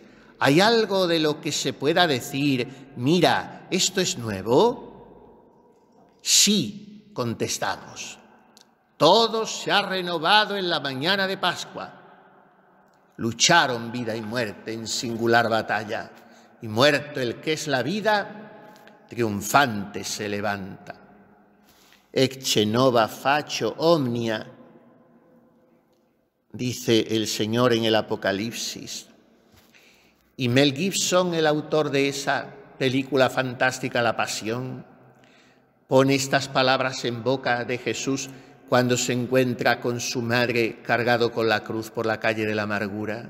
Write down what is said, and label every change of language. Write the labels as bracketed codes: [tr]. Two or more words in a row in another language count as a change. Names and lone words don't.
[es] ¿Hay algo de lo que se pueda decir, mira, esto es nuevo? Sí, contestamos. Todo se ha renovado en la mañana de Pascua. lucharon vida y muerte en singular batalla, y muerto el que es la vida, triunfante se levanta. [la] Ecce nova faccio omnia, [es] dice el Señor en el Apocalipsis. Y Mel Gibson, el autor de esa película fantástica La Pasión, pone estas palabras en boca de Jesús cuando se encuentra con su madre cargado con la cruz por la calle de la amargura.